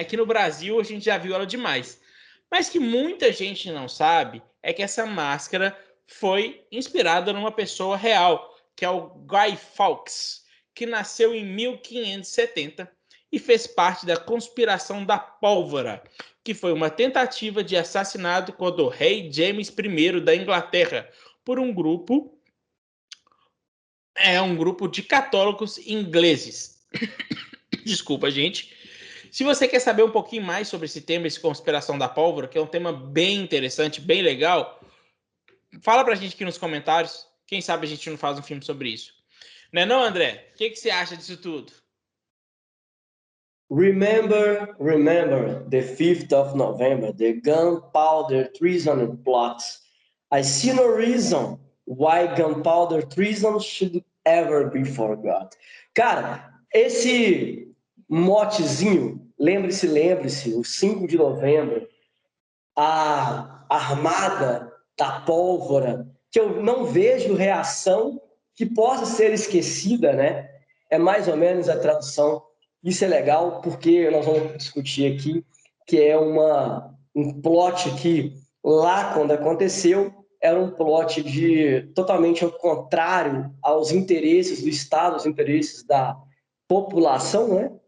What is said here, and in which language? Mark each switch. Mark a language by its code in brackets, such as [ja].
[pt] Aqui no Brasil a gente já viu ela demais. Mas que muita gente não sabe é que essa máscara foi inspirada numa pessoa real, que é o Guy Fawkes, que nasceu em 1570 e fez parte da conspiração da pólvora, que foi uma tentativa de assassinato contra o rei James I da Inglaterra por um grupo de católicos ingleses. Desculpa, gente. Se você quer saber um pouquinho mais sobre esse tema, esse conspiração da pólvora, que é um tema bem interessante, bem legal, fala pra gente aqui nos comentários. Quem sabe a gente não faz um filme sobre isso. Não é não, André? O que você acha disso tudo? [en] Remember the 5th of November, the gunpowder treason plot. I see no reason why gunpowder treason should ever be forgot. [pt] Cara, esse motezinho, lembre-se, o 5 de novembro, a armada da pólvora, que eu não vejo reação que possa ser esquecida, né? É mais ou menos a tradução. Isso é legal porque nós vamos discutir aqui que é um plot que lá quando aconteceu era um plot de totalmente ao contrário aos interesses do Estado, aos interesses da população, né?